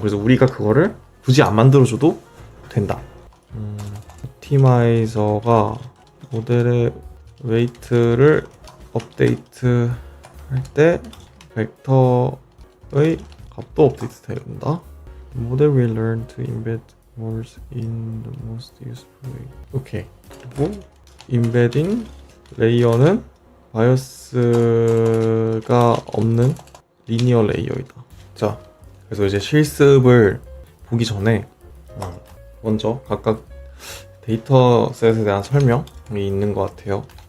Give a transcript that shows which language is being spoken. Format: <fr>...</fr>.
<ko>그래서 우리가 그거를 굳이 안 만들어줘도 된다. 옵티마이저가 모델의 웨이트를 업데이트 할 때 벡터의 값도 업데이트 된다.</ko> <en>Model will learn to embed words in the most useful way.</en> <ko>오케이. 그리고 인베딩 레이어는 바이어스가 없는 리니어 레이어이다. 자, 그래서 이제 실습을 보기 전에 먼저 각각 데이터셋에 대한 설명이 있는 것 같아요.</ko>